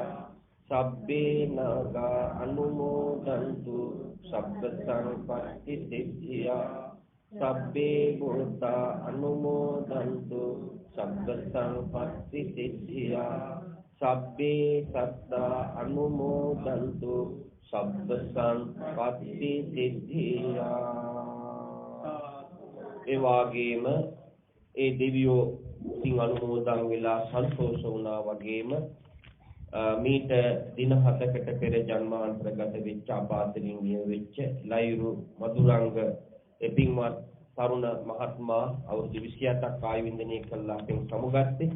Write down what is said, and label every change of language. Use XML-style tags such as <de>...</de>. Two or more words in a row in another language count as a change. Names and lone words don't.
<pi>සබ්බේ නාග අනුමෝදන්තු සබ්බ සංපත්ති සිද්ධියා. සබ්බේ භූතා අනුමෝදන්තු සබ්බ සංපත්ති සිද්ධියා. සබ්බේ සත්තා අනුමෝදන්තු සබ්බ සංපත්ති සිද්ධියා.</pi> <si>ඒ වාගේම ඒ දෙවියෝ සිං අනුමෝදන් වෙලා සන්තෝෂ වුණා වගේම මීට දින 7කට පෙර ජන්මාන්තරගත වෙච්ච අපාතලින් ගිය වෙච්ච ලයිරු මధుරංග එපින්වත් තරුණ මහත්මයා අවුරුදු 27ක් ආයු වින්දනය කළා අපෙන් සමුගත්තේ.</si>